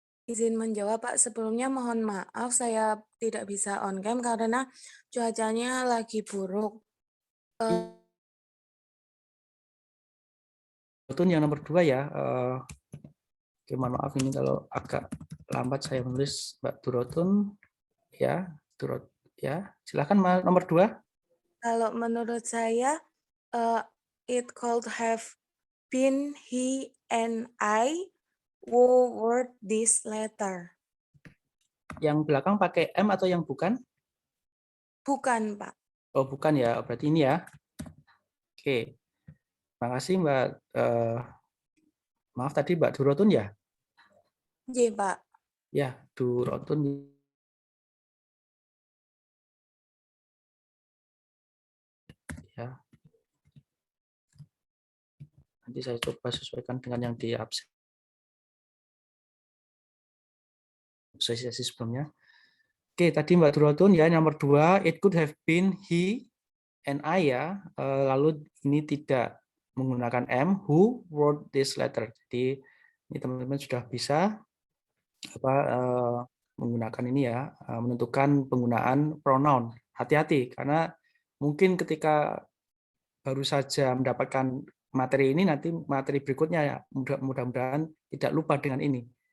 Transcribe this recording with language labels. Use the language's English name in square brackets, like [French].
[Indonesian] Izin menjawab Pak, sebelumnya mohon maaf saya tidak bisa on cam karena cuacanya lagi buruk. Betul yang nomor 2 ya. Oke, mohon maaf ini kalau agak lambat saya menulis Mbak Durotun ya, ya. Silakan nomor 2. Kalau menurut saya, [English] it could have been he and I who wrote this letter. [Indonesian] Yang belakang pakai M atau yang bukan? Bukan, Pak. Oh, bukan ya. Berarti ini ya. Oke. Terima kasih Mbak. Maaf tadi Mbak Durotun ya? Iya, Pak. Ya, Durotun. Ya. Nanti saya coba sesuaikan dengan yang di absen sesi sebelumnya. Oke, tadi Mbak Durotun ya, nomor 2, [English] it could have been he and I [Indonesian] ya. Lalu ini tidak menggunakan M, [English] who wrote this letter. [Indonesian] Jadi ini teman-teman sudah bisa apa, menggunakan ini ya, menentukan penggunaan pronoun. Hati-hati karena mungkin ketika baru saja mendapatkan materi ini, nanti materi berikutnya ya mudah-mudahan tidak lupa dengan ini.